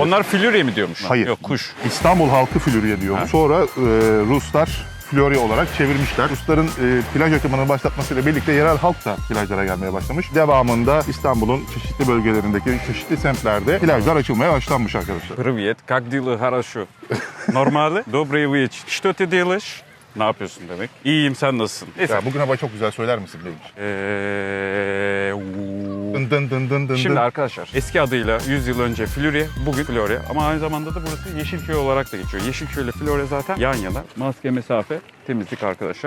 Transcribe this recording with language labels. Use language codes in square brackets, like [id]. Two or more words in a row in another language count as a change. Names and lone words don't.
[tr] Onlar Flürye mi diyormuş? Hayır. Yok, kuş. İstanbul halkı Flürye diyor. Sonra Ruslar Florya olarak çevirmişler. Rusların plaj akımını başlatmasıyla birlikte yerel halk da plajlara gelmeye başlamış. Devamında İstanbul'un çeşitli bölgelerindeki çeşitli semtlerde plajlar açılmaya başlanmış arkadaşlar. [ru] Привет, как дела? Хорошо. Normalde. Добрый вечер. Что ты делаешь? [tr] Ne yapıyorsun demek. İyiyim, sen nasılsın? Neyse. Ya bugün hava çok güzel söyler misin demiş. Dın dın dın dın dın Şimdi dın. arkadaşlar eski adıyla 100 yıl önce Flürye, bugün Florya ama aynı zamanda da burası Yeşilköy olarak da geçiyor. Yeşilköy ile Florya zaten yan yana. Maske, mesafe, temizlik arkadaşlar.